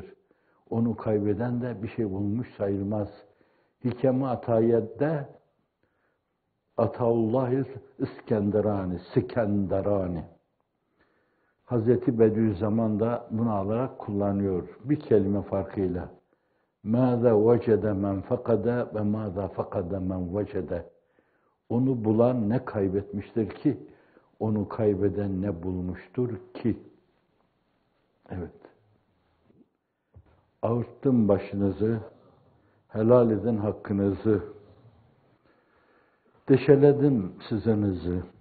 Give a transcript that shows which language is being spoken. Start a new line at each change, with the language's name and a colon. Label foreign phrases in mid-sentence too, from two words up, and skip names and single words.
Turkish: Onu kaybeden de bir şey bulmuş sayılmaz. Hikeme atayette Ataullahil İskenderani. Hazreti Bediüzzaman da bunu alarak kullanıyor. Bir kelime farkıyla.
Arabic: مَاذَا وَجَدَ مَنْ فَقَدَ وَمَاذَا فَقَدَ مَنْ وَجَدَ.
Turkish: Onu bulan ne kaybetmiştir ki, onu kaybeden ne bulmuştur ki? Evet. Ağırttım başınızı, helal edin hakkınızı, deşeledim sızınızı.